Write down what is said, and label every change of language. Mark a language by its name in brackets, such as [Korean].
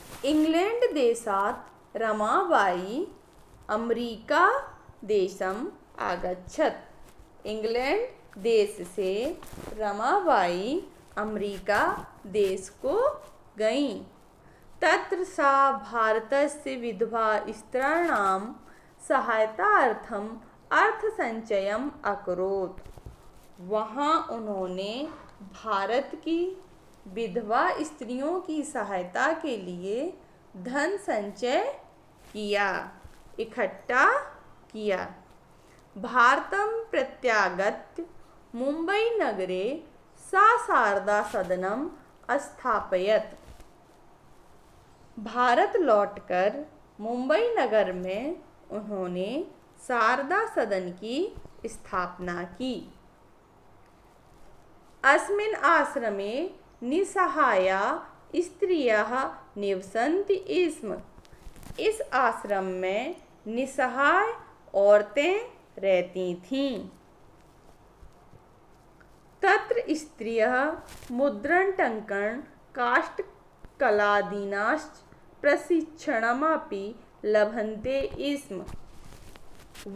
[Sanskrit] England देशात् Ramabai America देशम् आगच्छत्। [Hindi] England देश से रमाबाई अमेरिका देश को गईं। [Sanskrit] तत्र सा भारतस्य विधवा स्त्रीणां सहायतार्थम् अर्थसंचयम् अकरोत्। [Hindi] वहाँ उन्होंने भारत की विधवा स्त्रियों की सहायता के लिए धन संचय किया, इकट्ठा किया। [Sanskrit] भारतं प्रत्यागत्य मुंबई नगरे सा शारदा सदनम स्थापयत्। [Hindi] भारत लौटकर मुंबई नगर में उन्होंने शारदा सदन की स्थापना की। [Sanskrit] अस्मिन् आश्रमे निसहाया स्त्रियः निवसन्ति स्म। [Hindi] इस आश्रम में निसहाय औरतें रहती थीं। [Sanskrit] तत्र स्त्रियः मुद्रणटङ्कन काष्ठकलादीनाश्च प्रशिक्षणमपि लभन्ते स्म।